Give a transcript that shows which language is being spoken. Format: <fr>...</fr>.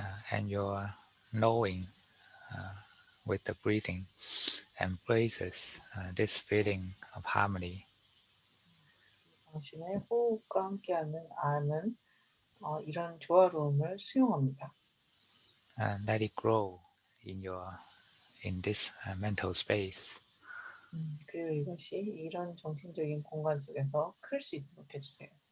<en>And your knowing with the breathing embraces this feeling of harmony.</en> <ko>당신의 호흡과 함께하는 암은 이런 조화로움을 수용합니다.</ko> <en>let it grow in this mental space.</en> <ko>그리고 이것이 이런 정신적인 공간 속에서 클 수 있도록 해주세요.</ko>